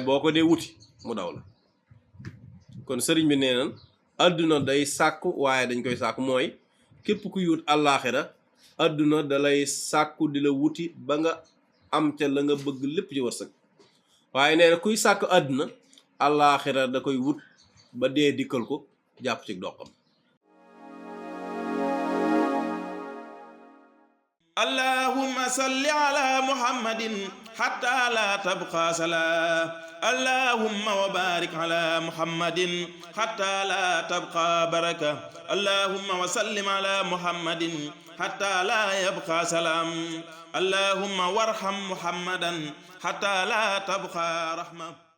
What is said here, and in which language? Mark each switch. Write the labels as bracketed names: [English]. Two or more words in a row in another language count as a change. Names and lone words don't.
[Wolof] boo ko dee wuti mu daw la kon sëriñ bi nee nan àdduna day sàkku waaye dañ koy sàkku mooy képp kuy wut àllaaxira àdduna dalay sàkku di la wuti ba nga am ca la nga bëgg lépp ci wërsëg waaye nee na kuy sàkku àdduna àllaaxira da koy wut ba dee dikkal ko jàpp ci doxam [Arabic] اللهم صل على محمد حتى لا تبقى صلاة اللهم وبارك على محمد حتى لا تبقى بركة اللهم وسلم على محمد حتى لا يبقى سلام اللهم وارحم محمدا حتى لا تبقى رحمة